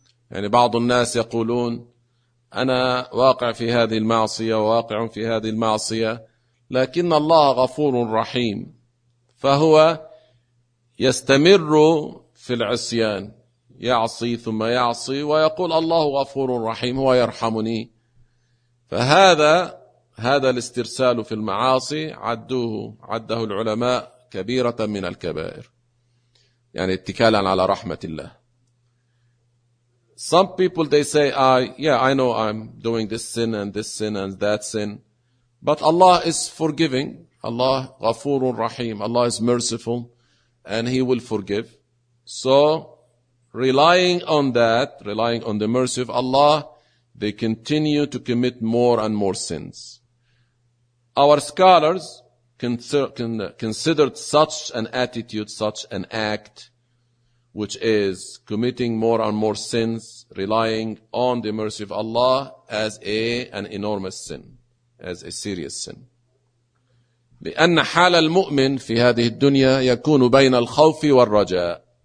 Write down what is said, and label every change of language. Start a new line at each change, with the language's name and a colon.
Arabic: يعني بعض الناس يقولون أنا واقع في هذه المعصية وواقع في هذه المعصية لكن الله غفور رحيم فهو يستمر في العصيان يعصي ثم يعصي ويقول الله غفور رحيم هو يرحمني. فهذا الاسترسال في المعاصي عده العلماء كبيرة من الكبائر يعني اتكالا على رحمة الله.
English: Some people they say, I know I'm doing this sin and this sin and that sin, but Allah is forgiving.
Arabic: Allah غفور رحيم.
English: Allah is merciful, and He will forgive. So, relying on the mercy of Allah, they continue to commit more and more sins. Our scholars considered such an attitude, such an act, which is committing more and more sins, relying on the mercy of Allah as an enormous sin, as a serious sin.
Arabic: لأن حال المؤمن في هذه الدنيا يكون بين الخوف والرجاء.